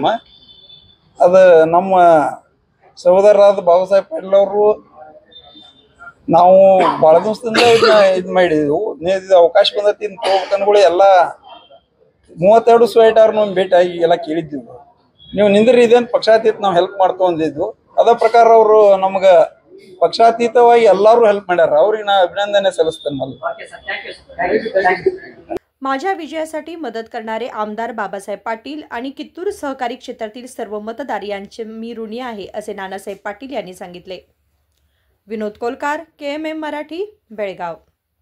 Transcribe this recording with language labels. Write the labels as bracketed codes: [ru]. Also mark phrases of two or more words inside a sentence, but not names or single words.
[kn] ಅದು ನಮ್ಮ ಸಹೋದರರಾದ ಬಾಬಾ ಸಾಹೇಬ್ ಪಾಟೀಲ್ ಅವರು ನಾವು ಭಾಳ ದಿವಸದಿಂದ ಇದು ಮಾಡಿದೆವು, ಅವಕಾಶ ಬಂದೈತಿ ತಗೋಬೇಕನ್ಗಳು ಎಲ್ಲ 32 ಸ್ವೈಟ್ ಅವ್ರನ್ನ ಭೇಟಿ ಆಗಿ ಎಲ್ಲ ಕೇಳಿದ್ದೀವಿ, ನೀವು ನಿಂದ್ರಿ ಇದೇನು ಪಕ್ಷಾತೀತ ನಾವು ಹೆಲ್ಪ್ ಮಾಡ್ತೋ ಅಂದಿದ್ದು। ಅದ ಪ್ರಕಾರ ಅವರು ನಮ್ಗೆ पक्षातीतವಾಗಿ ಎಲ್ಲರೂ ಹೆಲ್ಪ್ ಮಾಡ್ಯಾರ, ಅವ್ರಿಗೆ ನಾ ಅಭಿನಂದನೆ ಸಲ್ಲಿಸ್ತೇನೆ। [mr] माझ्या विजयासाठी मदत करणारे आमदार बाबासाहेब पाटील आणि कित्तूर सहकारी क्षेत्रातील सर्व मतदार यांचे मी ऋणी आहे, असे नानासाहेब पाटील यांनी सांगितले। विनोद कोलकार, KMM मराठी, बेळगाव।